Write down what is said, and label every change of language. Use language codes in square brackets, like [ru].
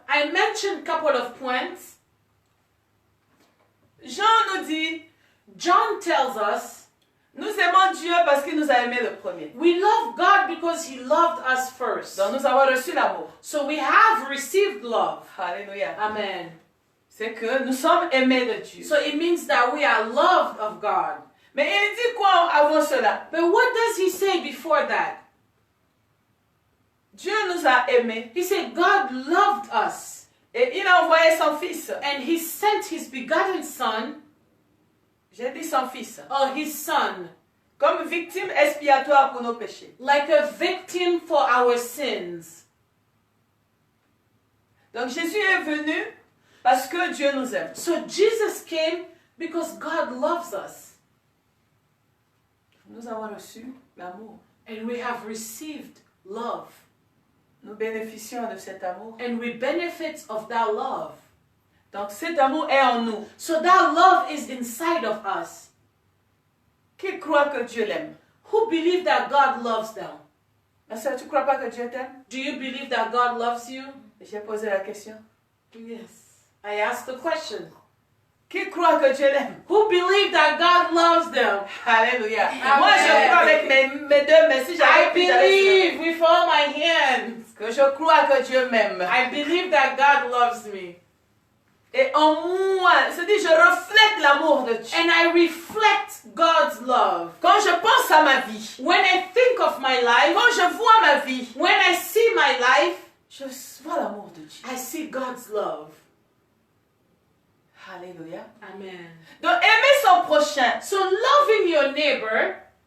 [en] I mentioned a couple of points. [fr] Jean nous dit, [en] John tells us [fr] nous aimons Dieu parce qu'il nous a aimés le premier. [en] we love God because he loved us first. [fr] Donc nous avons reçu l'amour. [en] So we have received love. [fr] Alléluia. [en] Amen. [fr] C'est que nous sommes aimés de Dieu. [en] So it means that we are loved of God. [fr] Mais il dit quoi avant cela? [en] But what does he say before that? [fr] Dieu nous a aimés [en] He said God loved us [fr] et il a envoyé son fils. [en] and he sent his begotten son, [fr] J'ai dit son fils. [en] or his son, [fr] Comme victime expiatoire pour nos péchés. [en] like a victim for our sins. [fr] Donc Jésus est venu parce que Dieu nous aime. [en] So Jesus came because God loves us. [fr] Nous avons reçu l'amour. [en] And we have received love. [fr] Nous bénéficions de cet amour. [en] And we benefit of that love. [fr] Donc cet amour est en nous. [en] So that love is inside of us. [fr] Qui croit que Dieu l'aime? [en] Who believe that God loves them? [fr] Ma soeur, tu ne crois pas que Dieu t'aime? [en] Do you believe that God loves you? [fr] J'ai posé la question. [en] Yes. I asked the question. [fr] Qui croit que Dieu l'aime? [en] Who believe that God loves them? [fr] Alléluia. [en] Amen. [fr] Moi, je crois avec mes deux mains. Si [en] I [fr] j'avais pu, j'allais [en] believe with all my hands. [fr] que je crois que Dieu m'aime. [en] I believe that God loves me. [fr] Et en moi, c'est-à-dire je reflète l'amour de Dieu. [en] And I reflect God's love. [fr] Quand je pense à ma vie, [en] When I think of my life, [fr] quand je vois ma vie, [en] when I see my life, [fr] je vois l'amour de Dieu. [en] I see God's love. [fr] Alléluia. [en] Amen. [fr] Donc aimer son prochain, [en] So loving your neighbor,